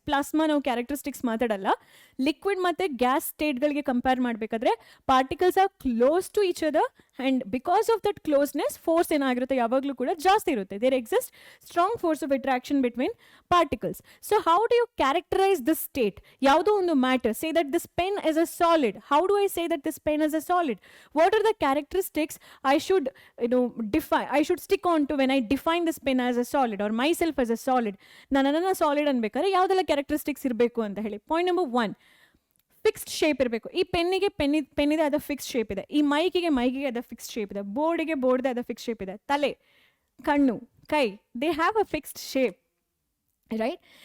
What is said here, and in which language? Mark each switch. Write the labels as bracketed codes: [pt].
[kn] Plasma ನಾವು characteristics ಮಾತಾಡಲ್ಲ. Liquid ಮತ್ತು ಗ್ಯಾಸ್ ಸ್ಟೇಟ್ಗಳಿಗೆ ಕಂಪೇರ್ ಮಾಡಬೇಕಾದ್ರೆ [en] particles are close to each other, and because of that closeness [kn] force ಏನಾಗಿರುತ್ತೆ ಯಾವಾಗಲೂ ಕೂಡ ಜಾಸ್ತಿ ಇರುತ್ತೆ. [en] There exist strong force of attraction between particles. So how do you characterise this state? [kn] ಯಾವುದೋ ಒಂದು matter, [en] Say that this pen is a solid. How do I say that this pen as a solid? What are the characteristics I should define, I should stick on to when I define this pen as a solid or myself as a solid? [kn] ನನ್ನ solid ಅನ್ಬೇಕಾದ್ರೆ ಯಾವುದೆಲ್ಲ characteristics ಇರಬೇಕು ಅಂತ ಹೇಳಿ. Point number 1, fixed shape ಇರಬೇಕು. ಈ ಪೆನ್ನಿಗೆ ಪೆನ್ನಿದೆ, ಅದು fixed shape ಇದೆ. ಈ ಮೈಕಿಗೆ ಅದು ಫಿಕ್ಸ್ಡ್ ಶೇಪ್ ಇದೆ. ಬೋರ್ಡಿಗೆ ಬೋರ್ಡ್ದೆ ಅದು ಫಿಕ್ಸ್ಡ್ ಶೇಪ್ ಇದೆ. ತಲೆ, ಕಣ್ಣು, ಕೈ, [en] They have a fixed shape, right?